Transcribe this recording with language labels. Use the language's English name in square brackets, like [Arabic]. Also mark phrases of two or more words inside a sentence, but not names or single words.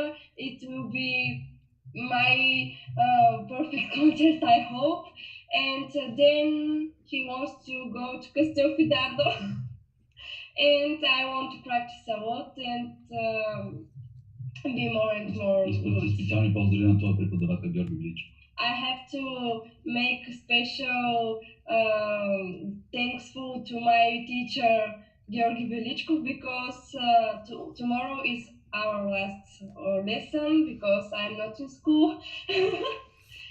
[English] It will be my perfect concert, I hope. And then he wants to go to Castelfidardo. And I want to practice a lot and be more and more good. [Bulgarian] Специални поздрави на това преподавател Георги Величков. [English] I have to make special thankful to my teacher Georgi Velichkov because tomorrow is our last lesson because I'm not in school.